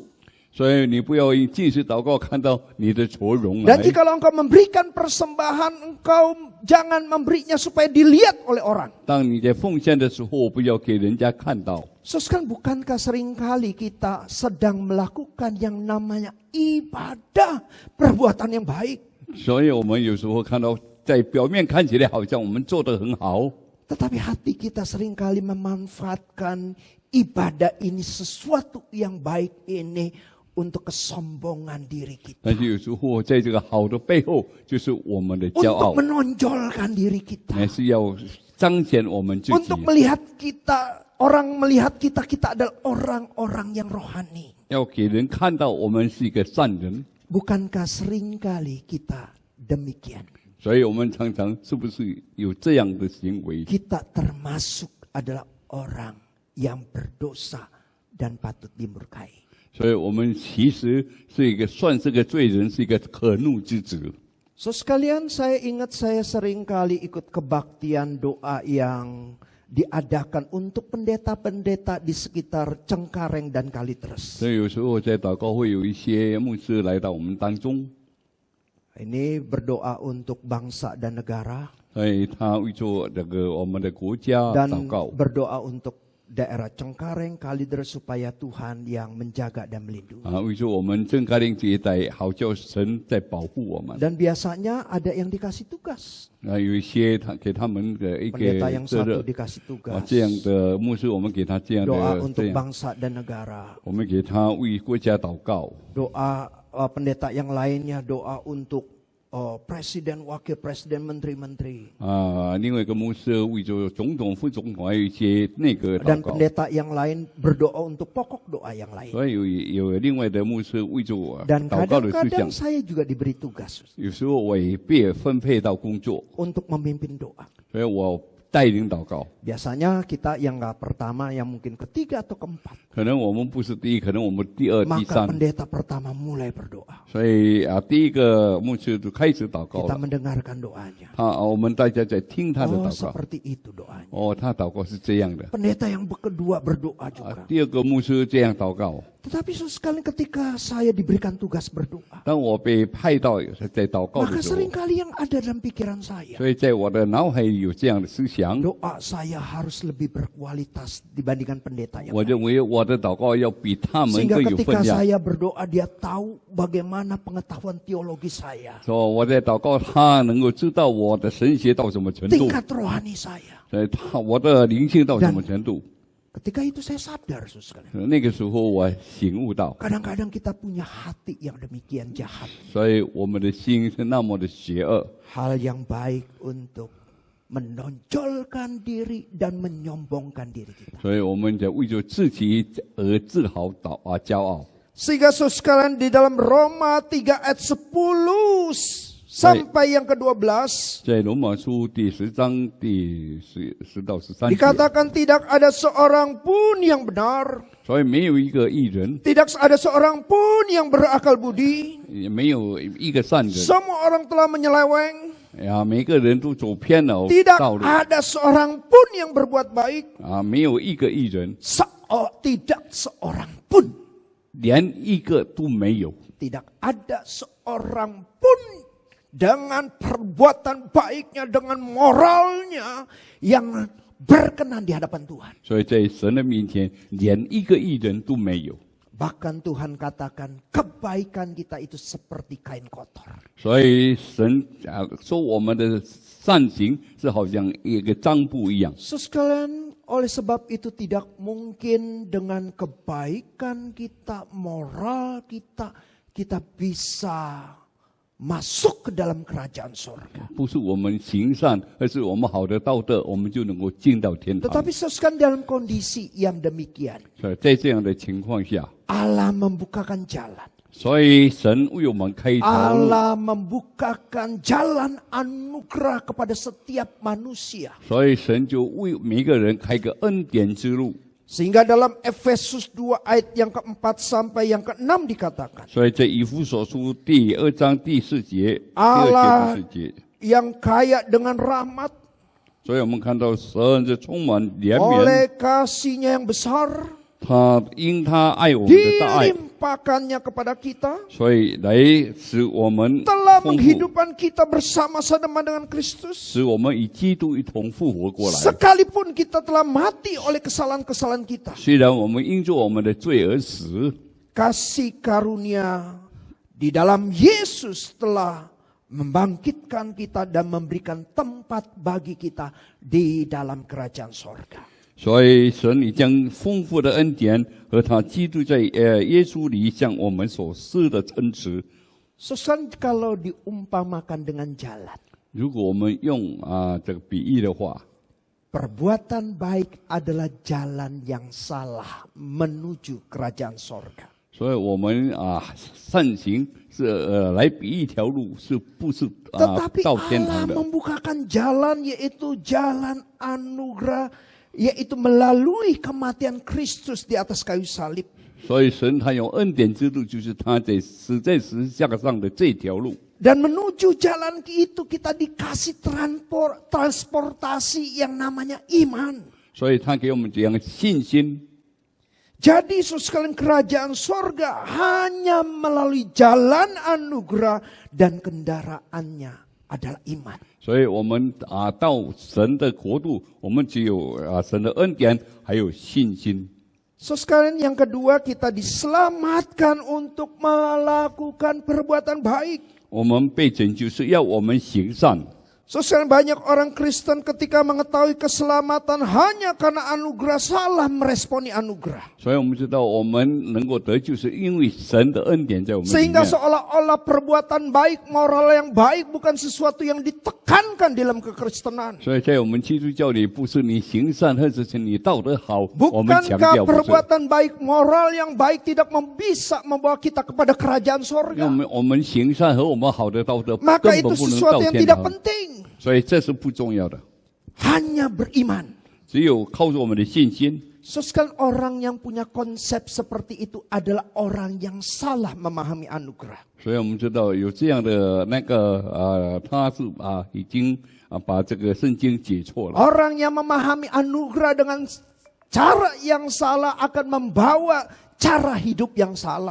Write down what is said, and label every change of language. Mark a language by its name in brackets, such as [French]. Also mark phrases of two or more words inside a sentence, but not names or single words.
[Chinese] 所以你不要尽是祷告看到你的愁容来 [Indonesian] Dan。jikalau engkau memberikan persembahan, engkau jangan memberinya supaya dilihat oleh orang. [Chinese] 当你在奉献的时候，不要给人家看到。 [Indonesian] Sekarang bukankah seringkali kita sedang melakukan yang namanya ibadah, perbuatan yang baik. [Chinese] 所以我们有时候看到，在表面看起来好像我们做得很好， [Indonesian] Tetapi hati kita seringkali memanfaatkan ibadah ini, sesuatu yang baik ini untuk kesombongan diri kita. [Chinese] 但是有时候在这个好的背后，就是我们的骄傲 [Indonesian] Untuk，menonjolkan diri kita. [Chinese] 还是要彰显我们自己 [Indonesian] Untuk，melihat kita, orang melihat kita adalah orang-orang yang rohani. [Chinese] 要给人看到我们是一个善人。 [Indonesian] Bukankah seringkali kita demikian? [Chinese] 所以我们常常是不是有这样的行为？ [Indonesian] Kita termasuk adalah orang yang berdosa dan patut dimurkai. [Chinese] 所以我们其实是一个算是个罪人，是一个可怒之子。 [Indonesian] So sekalian, saya ingat saya seringkali ikut kebaktian doa yang diadakan untuk pendeta-pendeta di sekitar Cengkareng dan Kalitres. [Chinese] 所以有时候在祷告会有一些牧师来到我们当中， [Indonesian] Ini berdoa untuk bangsa dan negara [Chinese] 所以他为做这个我们的国家祷 [Indonesian] dan [Chinese] 告。 [Indonesian] berdoa untuk daerah Cengkareng, Kalitres supaya Tuhan yang menjaga dan melindungi. [Chinese] 为做我们正开灵这一代，好叫神在保护我们。 [Indonesian] Dan biasanya ada yang dikasih tugas. [Chinese] 有一些他给他们的一个 [Indonesian] Pendeta yang [Chinese] 责 [Indonesian] satu [Chinese] 任 [Indonesian] dikasih tugas. [Chinese] 这样的牧师，我们给他这样 [Indonesian] Doa [Chinese] 的 [Indonesian] untuk [Chinese] 这样， [Indonesian] bangsa dan negara. [Chinese] 我们给他为国家祷告。 [Indonesian] Doa pendeta yang lainnya doa untuk presiden, wakil presiden, menteri-menteri. [Chinese] 另外一个牧师为着总统、副总统，还有一些内阁祷 [Indonesian] Dan [Chinese] 告。 [Indonesian] pendeta yang lain berdoa untuk pokok doa yang lain. [Chinese] 所以有另外的牧师为着我 [Indonesian] Dan [Chinese] 祷告的事项 [Indonesian] kadang-kadang。saya juga diberi tugas [Chinese] 有时候我也被分配到工作， [Indonesian] untuk memimpin doa. [Chinese] 所以我带领祷告。 [Indonesian] Biasanya kita yang nggak pertama, yang mungkin ketiga atau keempat. [Chinese] 可能我们不是第一，可能我们第二、第 [Indonesian] Maka [Chinese] 三。 [Indonesian] pendeta pertama mulai berdoa. [Chinese] 所以第一个牧师就开始祷告 [Indonesian] Kita [Chinese] 了。 [Indonesian] mendengarkan doanya. [Chinese] 我们大家在听他的 [Indonesian] Oh, [Chinese] 祷告。 [Indonesian] seperti itu doanya. [Chinese] 他祷告是这样的。 [Indonesian] Pendeta yang kedua berdoa juga. [Chinese] 第二个牧师这样祷告。 [Indonesian] Tetapi sesekali ketika saya diberikan tugas berdoa, [Chinese] 当我被派到在祷告 [Indonesian] maka [Chinese] 的时候， [Indonesian] seringkali yang ada dalam pikiran saya, [Chinese] 所以在我的脑海里有这样的思想。 [Indonesian] doa saya harus lebih berkualitas dibandingkan pendeta yang [Chinese] 我 [Indonesian] lain. [Chinese] 认为我的祷告要比他们 [Indonesian] Sehingga [Chinese] 更有 [Indonesian] ketika [Chinese] 分量。 [Indonesian] saya berdoa, dia tahu bagaimana pengetahuan teologi saya, [Chinese] 说我在祷告，他能够知道我的神学到什么程度， [Indonesian] tingkat rohani saya. [Chinese] 我的灵性到什么程度。 [Indonesian] Ketika itu saya sadar, saudara sekalian. [Chinese] 那个时候我醒悟到， [Indonesian] Kadang-kadang kita punya hati yang demikian jahat. [Chinese] 所以我们的心是那么的邪恶。 [Indonesian] Hal yang baik untuk menonjolkan diri dan menyombongkan diri kita. [Chinese] 所以我们就为着自己而自豪骄傲。 [Indonesian] Sehingga saudara sekalian di dalam Roma 3 ayat 10 sampai yang ke-12 [Chinese] 在罗马书第10章第10到13节， [Indonesian] dikatakan tidak ada seorang pun yang benar, [Chinese] 所以没有一个义人， [Indonesian] tidak ada seorang pun yang berakal budi, [Chinese] 也没有一个善人， [Indonesian] semua orang telah menyeleweng, [Chinese] 每个人都走偏了 [Indonesian] tidak [Chinese] 道路， [Indonesian] ada seorang pun yang berbuat baik, [Chinese] 没有一个义人， [Indonesian] tidak seorang pun, [Chinese] 连一个都没有。 [Indonesian] tidak ada seorang pun dengan perbuatan baiknya, dengan moralnya yang berkenan di hadapan Tuhan. [Chinese] 所以在神的面前，连一个义人都没有。 [Indonesian] Bahkan Tuhan katakan kebaikan kita itu seperti kain kotor. [Chinese] 所以神说我们的善行是好像一个脏布一样。 [Indonesian] Sekalian, oleh sebab itu tidak mungkin dengan kebaikan kita, moral kita, kita bisa masuk ke dalam kerajaan surga. [Chinese] 不是我们行善，而是我们好的道德，我们就能够进到天堂。 [Indonesian] Tetapi sekalian dalam kondisi yang demikian, [Chinese] 所以在这样的情况下， [Indonesian] Allah membukakan jalan. [Chinese] 所以神为我们开一条路， [Indonesian] Allah membukakan jalan anugerah kepada setiap manusia. [Chinese] 所以神就为每个人开个恩典之路。 [Indonesian] Sehingga dalam Efesus 2 ayat yang ke-4 sampai yang ke-6 dikatakan, [Chinese] 所以在以弗所书第2章第4节、第 [Indonesian] Allah [Chinese] 2节、第4节， [Indonesian] yang kaya dengan rahmat [Chinese] 所以我们看到神是充满怜悯， [Indonesian] oleh kasihnya yang besar [Chinese] 他因他爱我们的大爱， [Indonesian] dilimpahkannya kepada kita, [Chinese] 所以来使我们 [Indonesian] telah [Chinese] 丰富， [Indonesian] menghidupkan kita bersama-sama dengan Kristus. [Chinese] 使我们与基督一同复活过来。 [Indonesian] Sekalipun kita telah mati oleh kesalahan-kesalahan kita, [Chinese] 虽然我们因着我们的罪而死， [Indonesian] kasih karunia di dalam Yesus telah membangkitkan kita dan memberikan tempat bagi kita di dalam kerajaan sorga. [Chinese] 所以神已将丰富的恩典和他基督在耶稣里向我们所施的恩慈。 [Indonesian] Sesuai kalau diumpamakan dengan jalan, [Chinese] 如果我们用这个比喻的话， [Indonesian] perbuatan baik adalah jalan yang salah menuju kerajaan sorga. [Chinese] 所以我们善行是来比一条路，是不是 [Indonesian] Tetapi [Chinese] 到天 [Indonesian] Allah [Chinese] 堂的？ [Indonesian] membukakan jalan, yaitu jalan anugerah, yaitu melalui kematian Kristus di atas kayu salib. [Chinese] 所以神他用恩典之路，就是他在死在十字架上的这条路。 [Indonesian] Dan menuju jalan itu kita dikasih transportasi yang namanya iman. [Chinese] 所以他给我们这样的信心。 [Indonesian] Jadi sekalian kerajaan sorga hanya melalui jalan anugerah dan kendaraannya adalah iman. [Chinese] 所以我们到神的国度，我们只有神的恩典，还有信心。 [Indonesian] Sekalian yang kedua, kita diselamatkan untuk melakukan perbuatan baik. [Chinese] 我们被拯救是要我们行善。 [Indonesian] Sekalian banyak orang Kristen ketika mengetahui keselamatan hanya karena anugerah salah meresponi anugerah. [Chinese] 所以我们知道，我们能够得救，是因为神的恩典在我们里 [Indonesian] Sehingga [Chinese] 面。 [Indonesian] seolah-olah perbuatan baik, moral yang baik bukan sesuatu yang ditekankan dalam kekristenan. [Chinese] 所以在我们基督教里，不是你行善，或者是你道德好，我们强 [Indonesian] Bukankah [Chinese] 调不是。 [Indonesian] perbuatan baik, moral yang baik tidak bisa membawa kita kepada kerajaan [Chinese] 因为 [Indonesian] sorga? [Chinese] 我们行善和我们好的道德 [Indonesian] Maka [Chinese] 根 [Indonesian] itu [Chinese] 本不能 [Indonesian] sesuatu [Chinese] 到 [Indonesian] yang [Chinese] 天 [Indonesian] tidak [Chinese] 堂， [Indonesian] penting. [Chinese] 所以这是不重要的。 [Indonesian] Hanya beriman. [Chinese] 只有靠着我们的信心。 [Indonesian] Sekalian orang yang punya konsep seperti itu adalah orang yang salah memahami anugerah. [Chinese] 所以我们知道有这样的他是已经把这个圣经解错了。 [Indonesian] Orang yang memahami anugerah dengan cara yang salah akan membawa cara hidup yang salah.